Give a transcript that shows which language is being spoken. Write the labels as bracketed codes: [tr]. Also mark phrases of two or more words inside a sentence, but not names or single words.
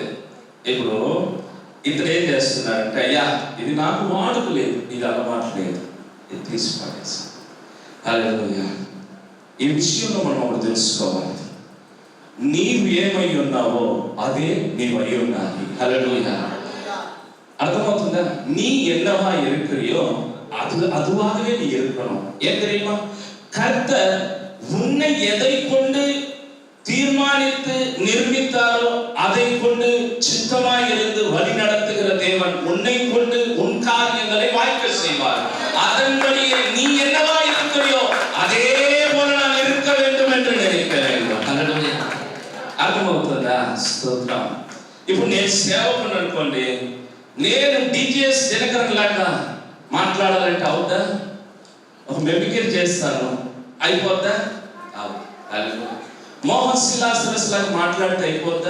[te] ఇప్పుడు ఇతను ఏం చేస్తున్నాడంటే, అయ్యా ఇది నాకు వాడుకు లేదు, ఇది అలవాటు లేదు, ఇది తీసిపడేసి. హల్లెలూయా. ఈ విషయంలో మనం ఒకటి తెలుసుకోవాలి, నీవు ఏమై ఉన్నావో అదే నీవై ఉండాలి. హల్లెలూయా. [ta] அர்த்தமாகுதா? நீ என்னவா இருக்கிறியோ அதுவாகவே நீ இருக்கணும். ஏன் தெரியுமா? கர்த்தர் உன்னை எதை கொண்டு தீர்மானித்து நிர்மித்தாரோ அதை கொண்டு சித்தமாய் இருந்து வழி நடத்துகிற தேவன் உன்னை கொண்டு உன் காரியங்களை வாய்க்க செய்வார். அதன்படியே நீ என்னவா இருக்கிறியோ அதே போல நான் இருக்க வேண்டும் என்று நினைக்கிறேன். [te] అర్థమవుతుందా? స్తోత్రం. ఇప్పుడు నేను సేవకుని అనుకోండి, నేను డిజిఎస్ దినకరన్ లాగా మాట్లాడాలంటే అవుతా? ఒక మెమిక్రీ చేస్తాను, అయిపోద్దా? మోహన్ సిలాసరస్ లాగా మాట్లాడితే అయిపోద్దా?